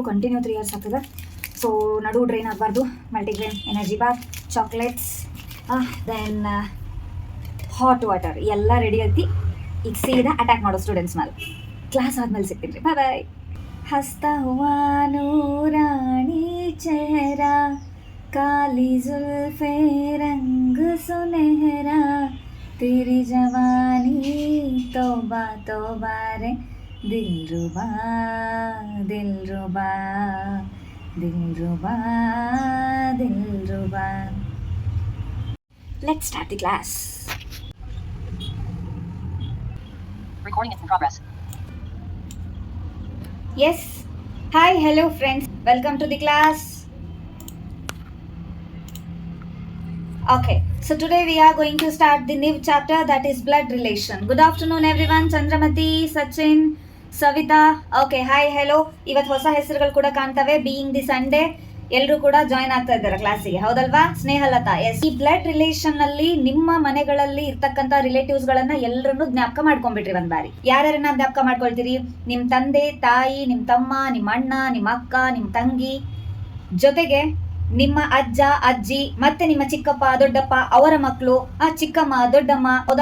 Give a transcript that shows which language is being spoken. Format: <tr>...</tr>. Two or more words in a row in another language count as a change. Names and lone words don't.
<kn>ಕಂಟಿನ್ಯೂ 3 hours ಆಗ್ತದೆ. ಸೊ ನಡು ಡ್ರೈನ್ ಆಗಬಾರ್ದು.</kn> <en>multigrain energy bar, chocolates, then hot water</en> <kn>ಎಲ್ಲ ರೆಡಿ ಐತಿ. ಈಗ ಸೀದಾ ಅಟ್ಯಾಕ್ ಮಾಡೋ ಸ್ಟೂಡೆಂಟ್ಸ್ ಮೇಲೆ. ಕ್ಲಾಸ್ ಆದ್ಮೇಲೆ ಸಿಗ್ತೀನಿ ರೀ.</kn> <en>bye bye.</en> <hi>हँसता हुआ नूरानी चेहरा, काली जुल्फे रंग सुनहरा, तेरी जवानी तौबा तौबा रे, दिलरुबा दिलरुबा दिलरुबा दिलरुबा.</hi> <en>Let's start the class. Recording is in progress. Yes. Hi, hello friends. Welcome to the class. Okay, so today we are going to start the new chapter, that is blood relation. Good afternoon everyone. Chandramati, Sachin, Savita. Okay, hi, hello.</en> <kn>ಇವತ್ತು ಹೊಸ ಹೆಸರುಗಳು ಕೂಡ ಕಾಣ್ತವೆ.</kn> <en>being the Sunday</en> <kn>ಎಲ್ಲರೂ ಕೂಡ ಜಾಯ್ನ್ ಆಗ್ತಾ ಇದ್ದಾರೆ ಕ್ಲಾಸಿಗೆ, ಹೌದಲ್ವಾ? ಸ್ನೇಹಲತಾ, ಎಸ್. ಈ</kn> <en>blood relation</en> <kn>ಅಲ್ಲಿ ನಿಮ್ಮ ಮನೆಗಳಲ್ಲಿ ಇರ್ತಕ್ಕಂಥ ರಿಲೇಟಿವ್ಸ್ ಗಳನ್ನ ಎಲ್ಲರನ್ನು ಜ್ಞಾಪಕ ಮಾಡ್ಕೊಂಡ್ಬಿಟ್ರಿ ಒಂದ್ ಬಾರಿ. ಯಾರ್ಯಾರನ್ನ ಜ್ಞಾಪಕ ಮಾಡ್ಕೊಳ್ತೀರಿ? ನಿಮ್ ತಂದೆ ತಾಯಿ, ನಿಮ್ ತಮ್ಮ, ನಿಮ್ಮ ಅಣ್ಣ, ನಿಮ್ಮ ಅಕ್ಕ, ನಿಮ್ ತಂಗಿ, ಜೊತೆಗೆ ನಿಮ್ಮ ಅಜ್ಜ ಅಜ್ಜಿ, ಮತ್ತೆ ನಿಮ್ಮ ಚಿಕ್ಕಪ್ಪ ದೊಡ್ಡಪ್ಪ ಅವರ ಮಕ್ಕಳು, ಚಿಕ್ಕಮ್ಮ ದೊಡ್ಡಮ್ಮ, ಹೌದಾ?</kn>